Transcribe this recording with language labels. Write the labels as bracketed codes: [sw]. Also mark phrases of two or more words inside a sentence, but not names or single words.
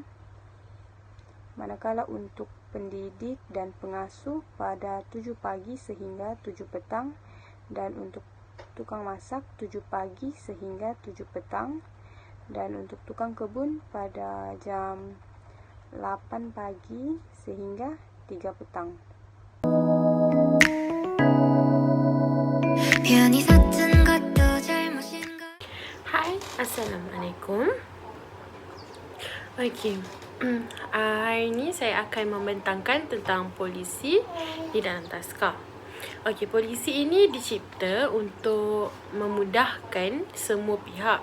[ms] Manakala untuk pendidik dan pengasuh pada 7 pagi sehingga 7 petang, dan untuk tukang masak 7 pagi sehingga 7 petang, dan untuk tukang kebun pada jam 8 pagi sehingga 3 petang. [ko] 편히 샀던 것도 잘못인가. [ms] Hai, Assalamualaikum. Okey, hari ni saya akan membentangkan tentang polisi di dalam taska. Okey, polisi ini dicipta untuk memudahkan semua pihak.